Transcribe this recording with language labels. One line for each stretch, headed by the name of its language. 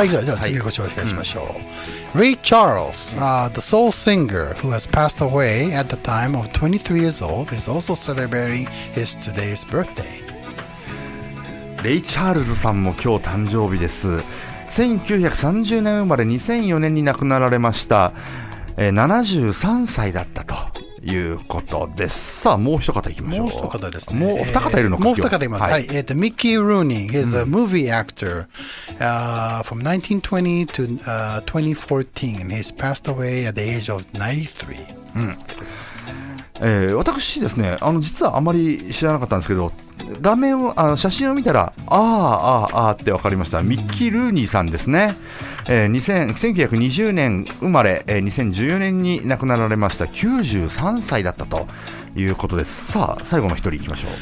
Japanese: はい、じゃあ次ご紹介しましょう。
English: Ray Charles, the soul singer who has passed away at the time of 23 years old, is also celebrating his today's birthday.
Japanese: レイ・チャールズさんも今日誕生日です。1930年生まれ、2004年に亡くなられました。 73歳だったということです。さあ、もう一方いきましょう。もう一方ですね。もう二方いるのか。もう二方います。はい。
English: ミッキー・ルーニー is a movie actor from 1920 to 2014. He's passed away at the age of 93.
Japanese: 私ですね、実はあまり知らなかったんですけど、画面を写真を見たらあーって分かりました。ミッキー・ルーニーさんですね。 1920年生まれ、2014年に亡くなられました。 93歳だったということです。さあ、最後の一人いきましょう。